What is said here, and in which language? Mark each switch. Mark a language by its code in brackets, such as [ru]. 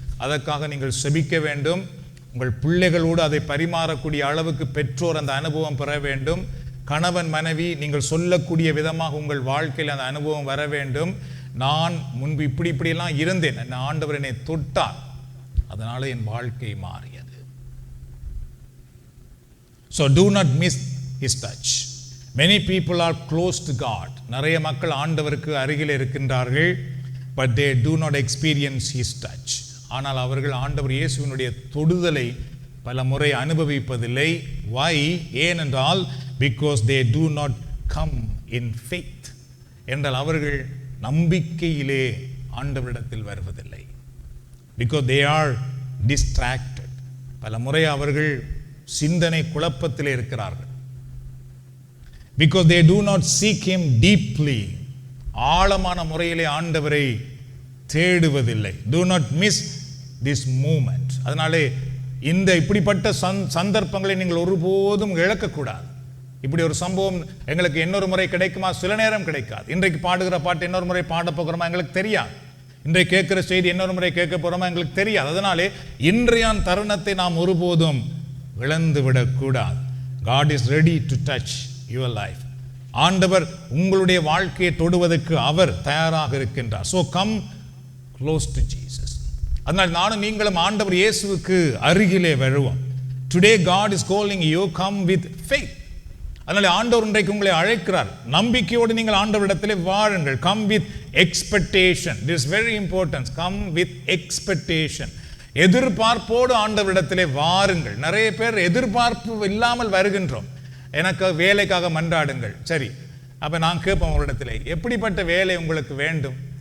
[ta] அதற்காக நீங்கள் செபிக்க வேண்டும். உங்கள் பிள்ளைகளோடு அதை பரிமாறக்கூடிய அளவுக்கு பெற்றோர் அந்த அனுபவம் பெற வேண்டும். கணவன் மனைவி நீங்கள் சொல்லக்கூடிய விதமாக உங்கள் வாழ்க்கையில் அந்த அனுபவம் வர வேண்டும். நான் முன்பு இப்படியெல்லாம் இருந்தேன், என் ஆண்டவர் என்னை தொட்டார், அதனால என் வாழ்க்கை மாறியது. [en] So do not miss his touch. Many people are close to God. [ta] நிறைய மக்கள் ஆண்டவருக்கு அருகில் இருக்கின்றார்கள். [en] But they do not experience his touch. [ta] ஆனால் அவர்கள் ஆண்டவர் இயேசுவினுடைய தொடுதலை பல முறை அனுபவிப்பதில்லை. [en] Why? [ta] ஏனென்றால் [en] because they do not come in faith. [ta] என்றால் அவர்கள் நம்பிக்கையிலே ஆண்டவரிடத்தில் வருவதில்லை. [en] Because they are distracted. [ta] பல முறை அவர்கள் சிந்தனை குழப்பத்திலே இருக்கிறார்கள். [en] Because they do not seek him deeply. [ta] ஆழமான முறையிலே ஆண்டவரை தேடுவதில்லை. [en] Do not miss this moment. [ta] அதனாலே இந்த இப்படிப்பட்ட சந்தர்ப்பங்களை நீங்கள் ஒருபோதும் இழக்கக்கூடாது. இப்படி ஒரு சம்பவம் எங்களுக்கு இன்னொரு முறை கிடைக்குமா? சில நேரம் கிடைக்காது. இன்றைக்கு பாடுகிற பாட்டு இன்னொரு முறை பாட போகிறோமா எங்களுக்கு தெரியாது. இன்றைக்கு கேட்கிற செய்தி இன்னொரு முறை கேட்க போகிறோமா எங்களுக்கு தெரியாது. அதனாலே இன்றைய தருணத்தை நாம் ஒருபோதும் இழந்து விடக்கூடாது. [en] God is ready to touch your life. [ta] ஆண்டவர் உங்களுடைய வாழ்க்கையை தொடுவதற்கு அவர் தயாராக இருக்கின்றார். [en] So come close to Jesus. [ta] அதனால் நானும் நீங்களும் ஆண்டவர் இயேசுவுக்கு அருகிலே வருவோம். [en] Today God is calling you, come with faith. [ta] அதனால ஆண்டவர் இன்றைக்கு உங்களை அழைக்கிறார். நம்பிக்கையோடு நீங்கள் ஆண்டவரிடத்திலே வாருங்கள். [en] Come with expectation. This is very important. Come with expectation. [ta] எதிர்பார்ப்போடு ஆண்டவரிடத்திலே வாருங்கள். நிறைய பேர் எதிர்பார்ப்பு இல்லாமல் வருகின்றோம். எனக்கு வேலைக்காக மன்றாடுங்கள். சரி, அப்ப நான் கேட்போம் உங்களிடத்திலே, எப்படிப்பட்ட வேலை உங்களுக்கு வேண்டும்?